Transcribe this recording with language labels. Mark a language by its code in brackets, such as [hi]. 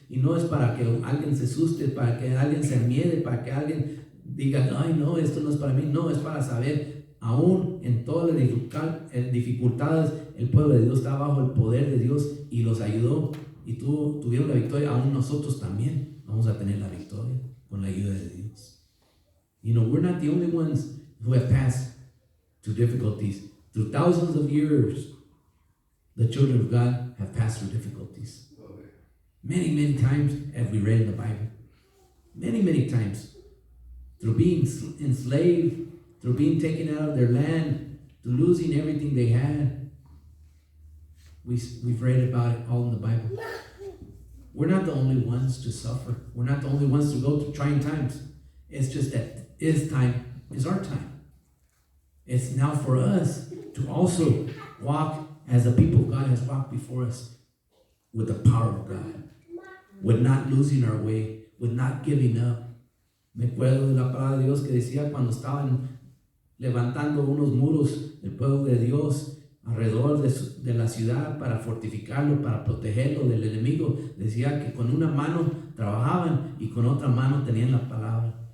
[es] Y no es para que alguien se asuste, para que alguien se miede, para que alguien diga, ay no, esto no es para mí. No, es para saber, aún en todas las dificultades, el pueblo de Dios está bajo el poder de Dios y los ayudó y tuvieron la victoria. Aún nosotros también vamos a tener la victoria con la ayuda de Dios. [en] You know, we're not the only ones who have passed through difficulties. Through thousands of years, the children of God have passed through difficulties. Many, many times, as we read in the Bible. Many, many times. Through being enslaved, through being taken out of their land, to losing everything they had. We've read about it all in the Bible. We're not the only ones to suffer. We're not the only ones to go through trying times. It's just that His time is our time. It's now for us to also walk as the people of God has walked before us, with the power of God, with not losing our way, with not giving up. [es] Me acuerdo de la palabra de Dios que decía cuando estaban levantando unos muros el pueblo de Dios alrededor de la ciudad para fortificarlo, para protegerlo del enemigo. Decía que con una mano trabajaban y con otra mano tenían la palabra.